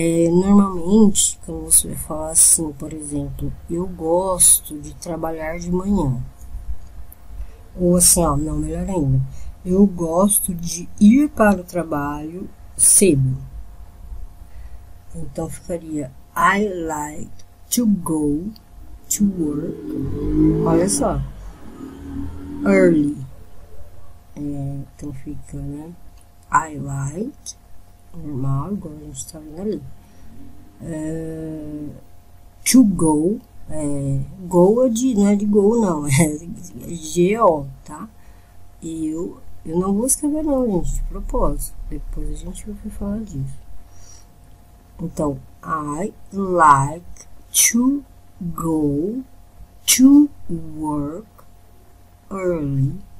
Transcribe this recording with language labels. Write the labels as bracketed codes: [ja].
[pt] Normalmente, quando você vai falar assim, por exemplo, eu gosto de trabalhar de manhã. Ou assim, ó, não, melhor ainda. Eu gosto de ir para o trabalho cedo. Então ficaria [en] I like to go to work. [pt] Olha só. [en] Early. [pt] Então fica, né? [en] I like. [pt] Normal, igual a gente tá vendo ali. [en] To go. [pt] Go não é de go, não. É G-O, tá? E eu não vou escrever não, gente, de propósito. Depois a gente vai falar disso. Então, [en] I like to go to work early.